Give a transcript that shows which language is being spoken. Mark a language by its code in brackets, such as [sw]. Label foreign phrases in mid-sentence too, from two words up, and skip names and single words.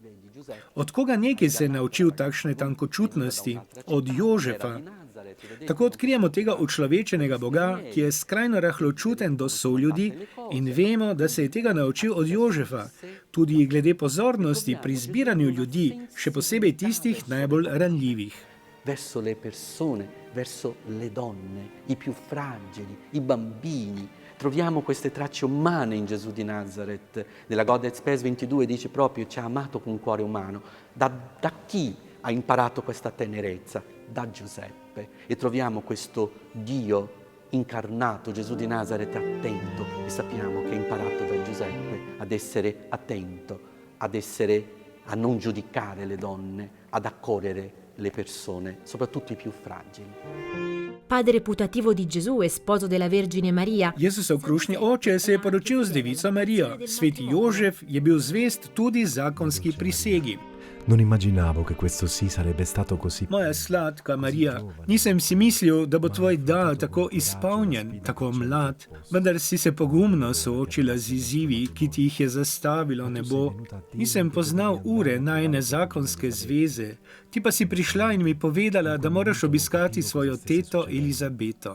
[sl] Od koga nekaj se je naučil takšne tankočutnosti? Od Jožefa. Tako odkrijemo tega učlovečenega Boga, ki je skrajno rahločuten do soljudi in vemo, da se je tega naučil od Jožefa, tudi glede pozornosti pri zbiranju ljudi, še posebej tistih najbolj ranljivih. [it] Verso le persone, verso le donne, i più fragili, i bambini. Troviamo queste tracce umane in Gesù di Nazaret. Nella Gaudete Spes 22 dice proprio ci ha amato con cuore umano. Da chi ha imparato questa tenerezza? Da Giuseppe. E troviamo questo Dio incarnato, Gesù di Nazaret, attento. E sappiamo che ha imparato da Giuseppe ad essere attento, a non giudicare le donne, ad accogliere le persone, soprattutto i più fragili. Padre putativo di Gesù e sposo della Vergine Maria. [sl] Jezusov krušni oče se je poročil z devico Marijo. Sveti Jožef je bil zvest tudi zakonski prisegi. [it] Non immaginavo che questo sì sarebbe stato così. [sl] Moja sladka Marija, nisem si mislil, da bo tvoj dar tako izpolnjen, tako mlad, vendar si se pogumno soočila z izzivi, ki ti jih je zastavilo nebo. Nisem poznal ure najine zakonske zveze, ti pa si prišla in mi povedala, da moraš obiskati svojo teto Elizabeto.